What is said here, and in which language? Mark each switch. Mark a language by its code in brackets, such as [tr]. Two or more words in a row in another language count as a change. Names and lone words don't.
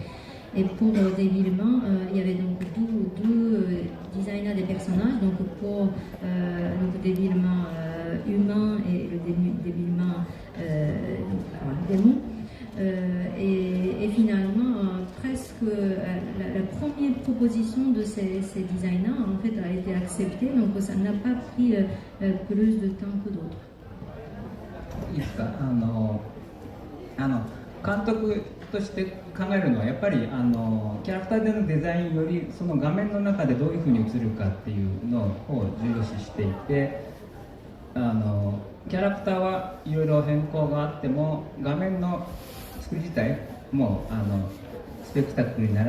[fr] Et pour Devilman, il y avait donc deux designers des personnages, donc pour le Devilman humain et le Devilman démon. Et finalement, presque la première proposition de ces designers en fait a été acceptée, donc ça n'a pas pris plus de temps que d'autres. [ja] いいですか、監督として考えるのはやっぱりキャラクターでのデザインよりその画面の中でどういうふうに映るかっていうのを重要視していて、キャラクターはいろいろ変更があっても画面の作り自体もスペクタクルになら